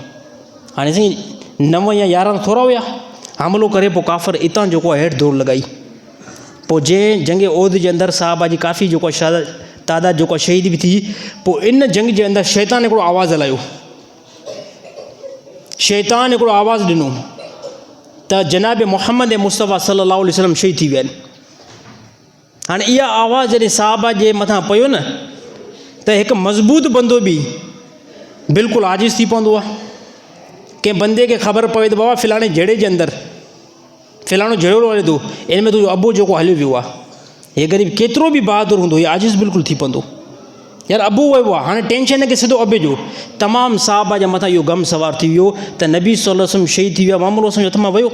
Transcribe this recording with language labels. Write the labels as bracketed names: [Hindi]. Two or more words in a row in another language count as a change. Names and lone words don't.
[Sindhi] हाणे साईं 9 या 11 थोरा हुया, हमिलो करे पोइ काफ़र इतां जेको आहे हेठि दौड़ लॻाई, पोइ जंहिं जंग ओद जे अंदरि साहबा जी काफ़ी जेको आहे तादाद जेको आहे शहीद बि थी, पोइ इन जंग जे अंदरि शैतान हिकिड़ो आवाज़ु हलायो, शैतान हिकिड़ो आवाज़ु ॾिनो त जनाब मुहम्मद मुस्तफ़ा [Arabic] صلى الله عليه وسلم [Sindhi] शहीद थी विया आहिनि। हाणे इहा आवाज़ु जॾहिं साहबा जे मथां पियो न त हिकु मज़बूत बंदो बि बिल्कुलु आजिज़ थी पवंदो आहे। कंहिं बंदे खे ख़बर पवे त बाबा फ़लाणे जहिड़े जे अंदरि फ़लाणो जहिड़ो हले थो, इन में तुंहिंजो अबू जेको हलियो वियो आहे, हे ग़रीब केतिरो बि बहादुर हूंदो, हीअ आजिज़ बिल्कुलु थी पवंदो, यार अबू वियो आहे, हाणे टेंशन खे सिधो अबे जो, तमामु साहबा जे मथां इहो ग़म सवार थी वियो त नबी [Arabic] صلى الله عليه وسلم [Sindhi] शहीद थी विया, मामिलो असांजे हथ मां वियो।